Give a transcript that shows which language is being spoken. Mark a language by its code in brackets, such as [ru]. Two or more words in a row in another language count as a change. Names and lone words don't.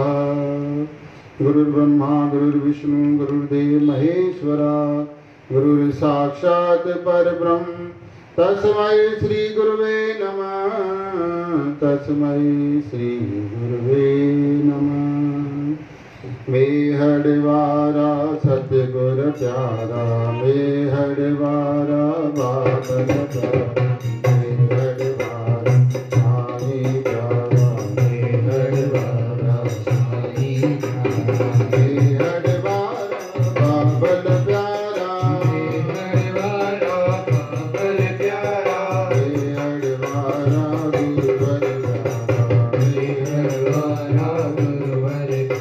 [sa] गुरुर्ब्रह्मा गुरुर्विष्णु गुरुर्देव महेश्वरा गुरुर्साक्षात् परब्रह्म तस्मै श्री गुरुवे नमः तस्मै श्री गुरुवे नमः। [sd] मेहड़वारा सतगुर प्यारा मेहड़वारा बाबल मेहड़वारा साईं प्यारा मेहड़वारा साईं मेहड़वारा बाबल प्यारा मेहड़वारा बाबल प्यारा मेहड़वारा गुरुवर प्यारा मेहड़वारा गुरुवर